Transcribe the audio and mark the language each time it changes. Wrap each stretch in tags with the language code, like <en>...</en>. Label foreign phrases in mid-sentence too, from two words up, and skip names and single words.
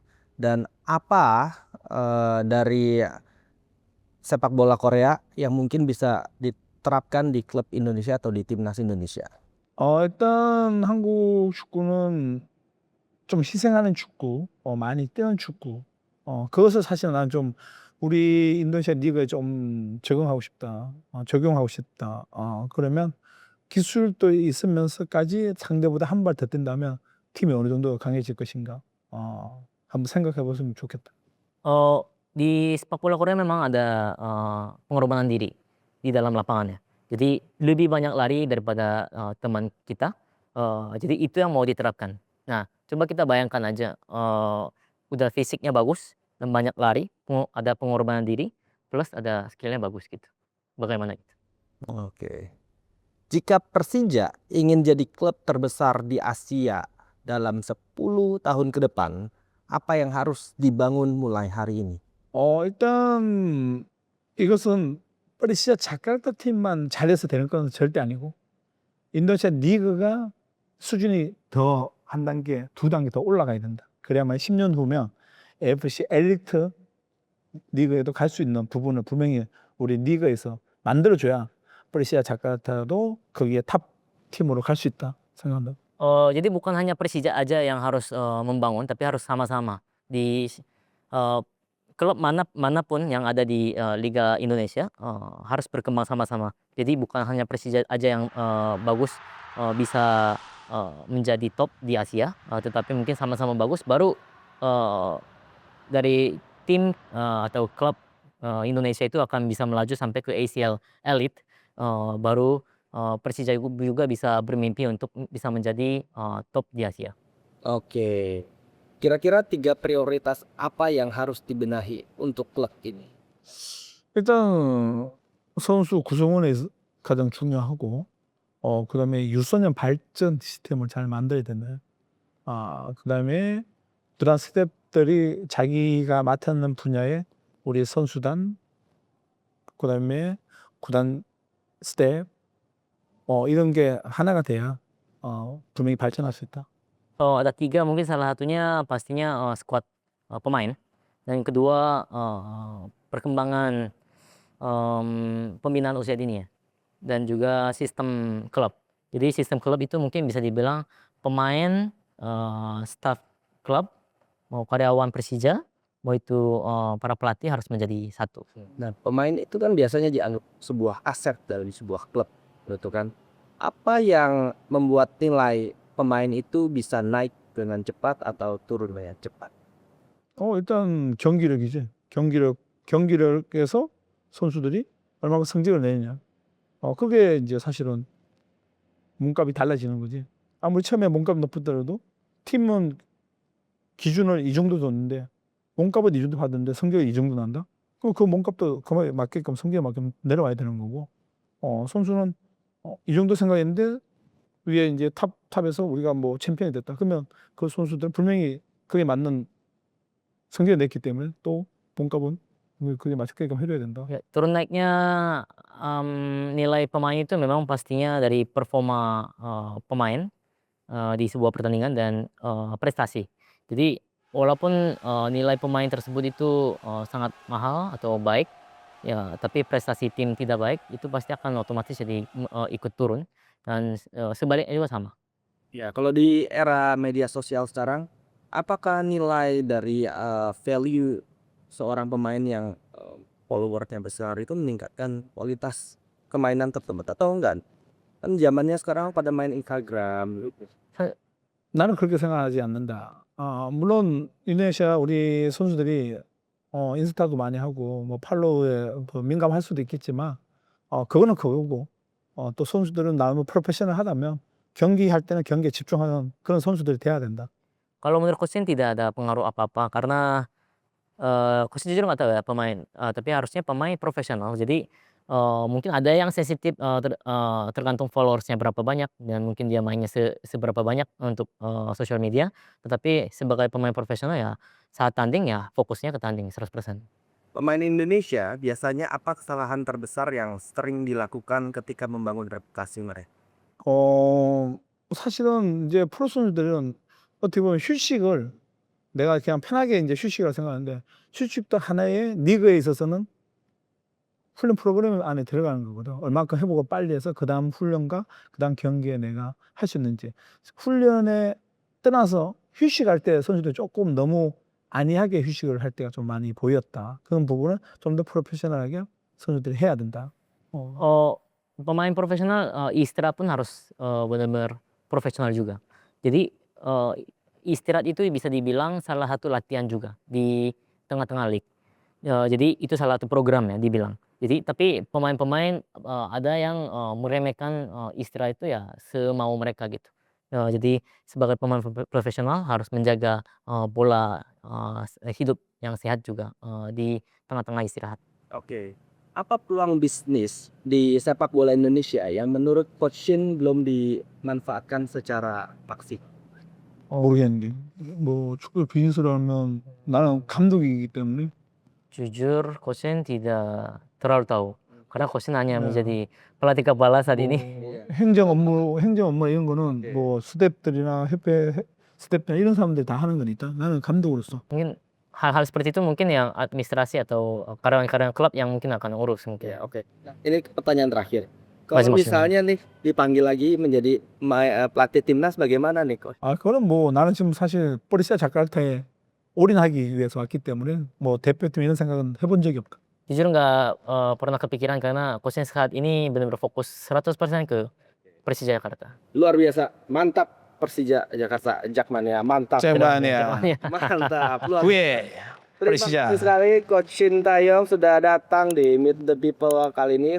<id>Dan apa dari sepak bola Korea yang mungkin bisa diterapkan di klub Indonesia atau di timnas Indonesia?</id> <ko>일단 한국 축구는 좀 희생하는 축구, 많이 뛰는 축구. 그것을 사실 난 좀 우리 인도네시아 리그에 좀 적용하고 싶다. 그러면 기술도 있으면서까지 상대보다 한 발 더 뛴다면 팀이 어느 정도 강해질 것인가. 한번 생각해 보시면 좋겠다.</ko> <id>Di sepak bola Korea memang ada, pengorbanan diri di dalam lapangannya. Jadi lebih banyak lari daripada, teman kita, jadi itu yang mau diterapkan. Nah, coba kita bayangkan aja, udah fisiknya bagus dan banyak lari, ada pengorbanan diri, plus ada skill-nya bagus gitu. Bagaimana gitu? Oke. Jika Persija ingin jadi klub terbesar di Asia dalam 10 tahun ke depan, apa yang harus dibangun mulai hari ini?</id> <ko>일단 이것은 퍼시아 자카르타 팀만 잘해서 되는 건 절대 아니고 인도네시아 리그가 수준이 더 한 단계, 2단계 더 올라가야 된다. 그래야만 10년 후면 AFC 엘리트 리그에도 갈 수 있는 부분을 분명히 우리 리그에서 만들어줘야 프레시아 자카르타도 거기에 탑 팀으로 갈 수 있다 생각합니다.</ko> <id>Jadi bukan hanya Persija aja yang harus membangun, tapi harus sama-sama di klub manapun yang ada di Liga Indonesia harus berkembang sama-sama. Jadi bukan hanya Persija aja yang bagus bisa menjadi top di Asia, tetapi mungkin sama-sama bagus baru dari tim atau klub Indonesia itu akan bisa melaju sampai ke ACL Elite, baru Persija juga bisa bermimpi untuk bisa menjadi top di Asia. Oke. Kira-kira 3 prioritas apa yang harus dibenahi untuk klub ini?</id> <ko>일단 선수 구성원이 가장 중요하고 그다음에 유소년 발전 시스템을 잘 만들어야 되네. 그다음에 그런 스텝들이 자기가 맡는 분야에 우리 선수단 그다음에 구단 스텝 이런 게 하나가 돼야 분명히 발전할 수 있다.</ko> <id>Ada 3 mungkin salah satunya pastinya skuad pemain, dan yang kedua perkembangan pembinaan usia dini ya, dan juga sistem klub. Jadi sistem klub itu mungkin bisa dibilang pemain, staf klub, mau karyawan Persija, mau itu para pelatih harus menjadi satu. Nah, pemain itu kan biasanya dianggap sebuah aset dari sebuah klub, gitu kan. Apa yang membuat nilai pemain itu bisa naik dengan cepat atau turun dengan cepat?</id> <ko>일단 경기력이지. 경기력에서 선수들이 얼마나 성적을 내느냐. 그게 이제 사실은 몸값이 달라지는 거지. 아무리 처음에 몸값이 높더라도 팀은 기준을 이 정도 줬는데 몸값은 이 정도 받았는데 성적이 이 정도 난다? 그럼 그 몸값도 그에 맞게끔 성적에 맞게끔 내려와야 되는 거고. 선수는 이 정도 생각했는데 위에 이제 탑에서 우리가 뭐 챔피언이 됐다. 그러면 그 선수들 분명히 그에 맞는 성적을 냈기 때문에 또 몸값은 그게 맞게끔 해줘야 된다.</ko> <id>Ya, turun naiknya nilai pemain itu memang pastinya dari performa pemain di sebuah pertandingan dan prestasi. Jadi walaupun nilai pemain tersebut itu sangat mahal atau baik, ya, tapi prestasi tim tidak baik, itu pasti akan otomatis jadi ikut turun, dan sebaliknya juga sama. Ya, kalau di era media sosial sekarang, apakah nilai dari value seorang pemain yang followernya besar itu meningkatkan kualitas kemainan tersebut atau enggak? Kan zamannya sekarang pada main Instagram.</id> <ko>나는 그렇게 생각하지 않는다. 물론 인도네시아 우리 선수들이 인스타도 많이 하고 뭐 팔로우에 민감할 수도 있겠지만 그거는 그거고 또 선수들은 너무 프로페셔널하다면 경기할 때는 경기에 집중하는 그런 선수들이 돼야 된다.</ko> <id>Kalau menurut coach Shin tidak ada pengaruh apa-apa karena coach Shin jujur nggak tahu ya pemain, tapi harusnya pemain profesional. Jadi mungkin ada yang sensitif tergantung followersnya berapa banyak, dan mungkin dia mainnya seberapa banyak untuk sosial media. Tetapi sebagai pemain profesional ya saat tanding ya fokusnya ke tanding 100%. Pemain Indonesia biasanya apa kesalahan terbesar yang sering dilakukan ketika membangun reputasi mereka?</id> <ko>사실은 이제 프로 선수들은 어떻게 보면 휴식을 내가 그냥 편하게 이제 휴식이라고 생각하는데 휴식도 하나의 리그에 있어서는 훈련 프로그램 안에 들어가는 거거든. 얼마큼 회복을 빨리 해서 그 다음 훈련과 그 다음 경기에 내가 할 수 있는지. 훈련에 떠나서 휴식할 때 선수들이 조금 너무 안이하게 휴식을 할 때가 좀 많이 보였다. 그런 부분은 좀 더 프로페셔널하게 선수들이 해야 된다.</ko> <id>Pemain profesional istirahat pun harus benar-benar profesional juga. Jadi istirahat itu bisa dibilang salah satu latihan juga di tengah-tengah league. Jadi itu salah satu program ya dibilang. Jadi tapi pemain-pemain ada yang meremehkan istirahat itu ya semau mereka gitu. Jadi sebagai pemain profesional harus menjaga pola hidup yang sehat juga di tengah-tengah istirahat. Oke. Apa peluang bisnis di sepak bola Indonesia yang menurut Coach Shin belum dimanfaatkan secara maksimal?</id> <ko>모르겠는데 뭐 축구 비즈니스를 하면 나는 감독이기 때문에</ko> <id>Jujur coach Shin tidak terlalu tahu karena coach Shin hanya menjadi pelatih kepala saat ini.</id> <ko>행정 업무 이런 거는 뭐 스텝들이나 협회 스태프나 이런 사람들이 다 하는 거니까 나는 감독으로서</ko> <id>Mungkin hal-hal seperti itu mungkin yang administrasi atau karyawan-karyawan klub yang mungkin akan urus mungkin. Ya, oke. Nah, ini pertanyaan terakhir. Kalau Masing-masing. misalnya nih dipanggil lagi menjadi pelatih timnas bagaimana nih coach?</id> <ko>아 그건 뭐 나는 지금 사실 보리시아 자카르타에 올인하기 위해서 왔기 때문에 뭐 대표팀 이런 생각은 해본 적이 없다.</ko> <id>Jujur nggak pernah kepikiran karena coachnya saat ini benar-benar fokus 100% ke Persija Jakarta. Luar biasa, mantap Persija Jakarta, Jakmania, mantap.</id> <ko>잭만이야.</ko> <id>Mantap. Luar</id> <ko>왜?</ko> <id>Terima Persija. kasih sekali Coach Shin Taeyong sudah datang di Meet the People kali ini.</id>